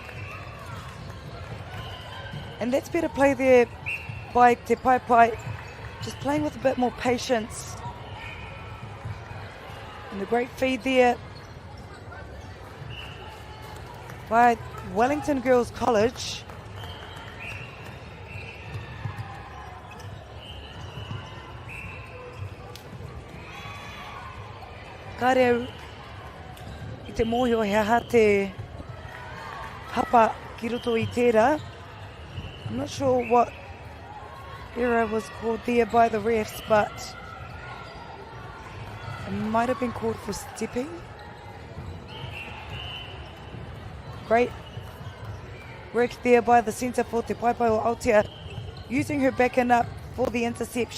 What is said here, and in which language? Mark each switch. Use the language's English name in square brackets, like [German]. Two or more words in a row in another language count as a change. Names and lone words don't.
[English] And that's better play there by Te Paepae, just playing with a bit more patience. And a great feed there by Wellington Girls College. [Māori] Kareu I te mōhio he aha te hapa ki roto I tērā. [English] I'm not sure what error was called there by the refs, but it might have been called for stepping. Great work there by the centre for Te Paepae o Aotea, using her back and up for the intercept.